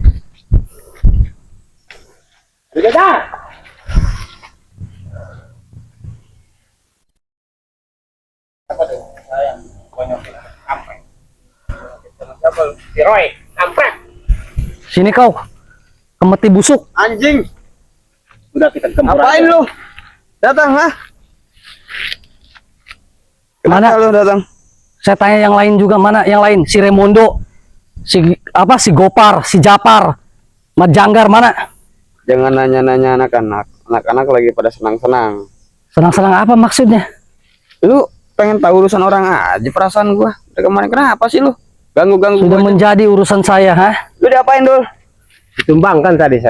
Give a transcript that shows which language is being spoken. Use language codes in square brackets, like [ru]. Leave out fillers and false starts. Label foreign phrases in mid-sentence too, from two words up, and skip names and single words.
[id] Sudah. Si Roy, kampret. Sini kau. Kemeti busuk. Anjing. Udah kita tempur. Ngapain aja. lu? Datang ha? Mana? Kenapa lu datang? Saya tanya yang lain juga, mana yang lain? Si Remondo, si apa? Si Gopar, si Japar, Mat Janggar mana? Jangan nanya-nanya anak-anak. Anak-anak lagi pada senang-senang. Senang-senang apa maksudnya? Lu pengen tahu urusan orang aja perasaan gua. Dari kemarin kenapa sih lu? Ganggu-ganggu Sudah gua aja. menjadi urusan saya, ha? Lu diapain dul? Ditumbangkan tadi saya.